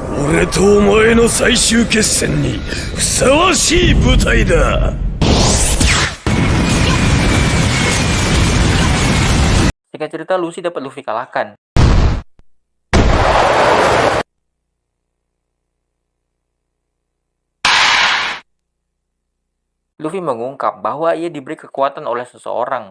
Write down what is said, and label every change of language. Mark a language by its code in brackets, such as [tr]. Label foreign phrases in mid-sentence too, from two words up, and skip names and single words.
[ja] 俺とお前の最終決戦にふさわしい舞台だ。 [id] Singkat cerita, Luffy dapat Luffy kalahkan. Luffy mengungkap bahwa ia diberi kekuatan oleh seseorang.